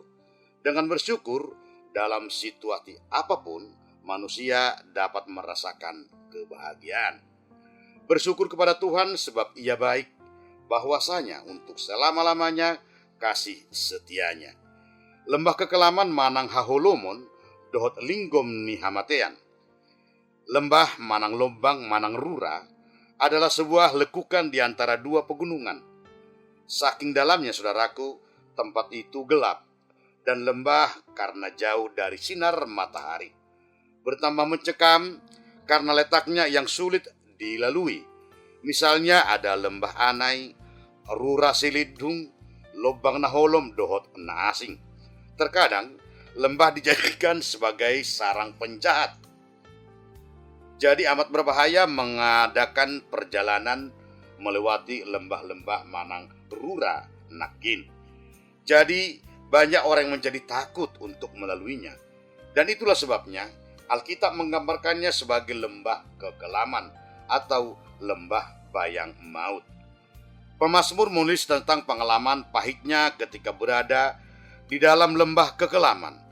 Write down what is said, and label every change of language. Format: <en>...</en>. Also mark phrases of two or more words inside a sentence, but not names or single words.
<id>Dengan bersyukur, dalam situasi apapun, manusia dapat merasakan kebahagiaan. Bersyukur kepada Tuhan sebab Ia baik, bahwasanya untuk selama-lamanya kasih setianya.</id> <bbc>Lembah kekelaman manang haholomon, dohot linggom ni hamatean.</bbc> <id>Lembah</id> <bbc>manang lombang manang rura</bbc> <id>adalah sebuah lekukan di antara dua pegunungan. Saking dalamnya, saudaraku, tempat itu gelap dan lembah karena jauh dari sinar matahari. Bertambah mencekam karena letaknya yang sulit dilalui. Misalnya ada lembah Anai,</id> <bbc>rura silidung, lobang naholom dohot na asing.</bbc> <id>Terkadang lembah dijadikan sebagai sarang penjahat. Jadi amat berbahaya mengadakan perjalanan melewati lembah-lembah</id> <bbc>manang rura nakin.</bbc> <id>Jadi banyak orang yang menjadi takut untuk melaluinya. Dan itulah sebabnya Alkitab menggambarkannya sebagai lembah kekelaman atau lembah bayang maut. Pemazmur menulis tentang pengalaman pahitnya ketika berada di dalam lembah kekelaman.</id>